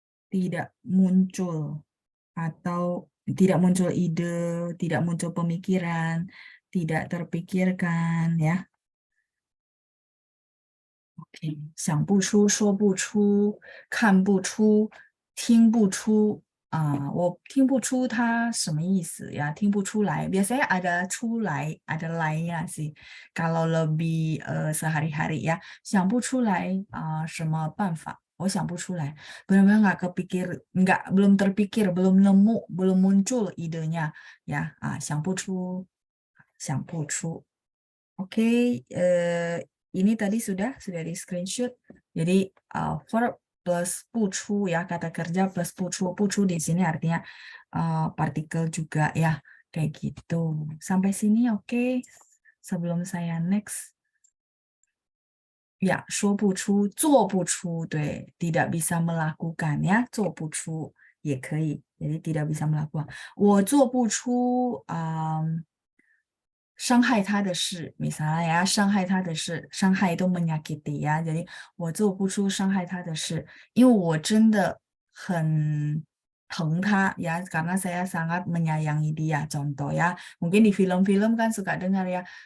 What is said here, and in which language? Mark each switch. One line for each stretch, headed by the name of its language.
Indonesian: Tidak muncul atau tidak muncul ide, tidak muncul pemikiran, tidak terpikirkan ya.
Chinese: Oke, 想不出、说不出、看不出、听不出我听不出它什么意思ya, 听不出来.
Indonesian: Biasanya ada 出来, ada lainnya sih. Kalau lebih sehari-hari ya,
Chinese: 想不出来什么办法. 我想不出来.
Indonesian: Benar-benar nggak kepikir, belum terpikir, belum nemu, belum muncul idenya ya. 想不出, 想不出.Oke, ini tadi sudah di screenshot. Jadi verb plus 不出 ya, kata kerja plus 不出. 不出 di sini artinya partikel juga ya, kayak gitu. Sampai sini oke. Sebelum saya next. Ya, 说不出,做不出, 对, tidak bisa melakukan ya,
Chinese: 做不出也可以.
Indonesian: Jadi tidak bisa melakukan.
Chinese: 我做不出伤害他的事,
Indonesian: misalnya ya, 伤害他的事, 伤害 itu menyakiti ya, jadi
Chinese: 我做不出伤害他的事, 因为我真的很疼他
Indonesian: ya, karena saya sangat menyayangi dia, contoh ya, mungkin di film-film kan suka dengar ya,